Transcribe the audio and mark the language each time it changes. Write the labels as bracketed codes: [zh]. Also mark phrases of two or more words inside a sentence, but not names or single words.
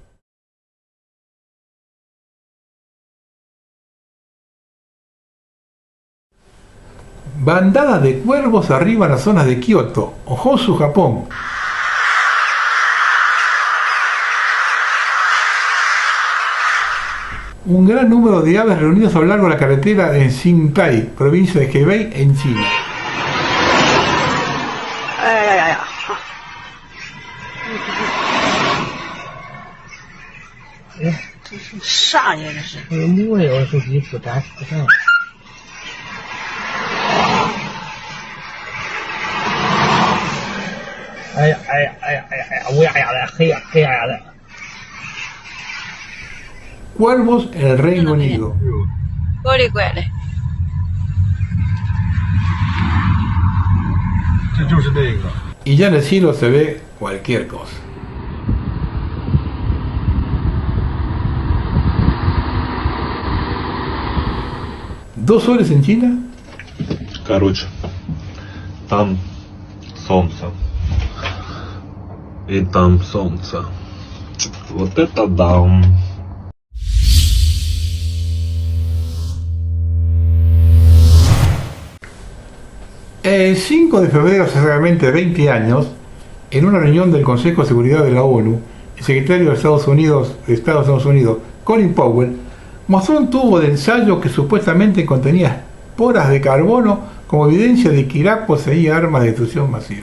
[es] Bandadas de cuervos arriban a zonas de Kioto, Hosu, Japón. Un gran número de aves reunidos a lo largo de la carretera en Xingtai, provincia de Hebei, en China. [zh] 这是啥呀？这是？我有手机不占不上。哎呀哎呀哎呀哎呀哎呀，乌压压的，黑压压的。 [es] Cuervos en el Reino Unido. [zh] 怪里怪的。这就是那个。 [es] Y ya en el cielo se ve cualquier cosa. ¿2 soles en China? [ru] Короче, там солнце. И там солнце. Вот это да. [es] El 5 de febrero, hace exactamente 20 años, en una reunión del Consejo de Seguridad de la ONU, el secretario de Estados Unidos, Colin Powell, mostró un tubo de ensayo que supuestamente contenía esporas de carbono como evidencia de que Irak poseía armas de destrucción masiva.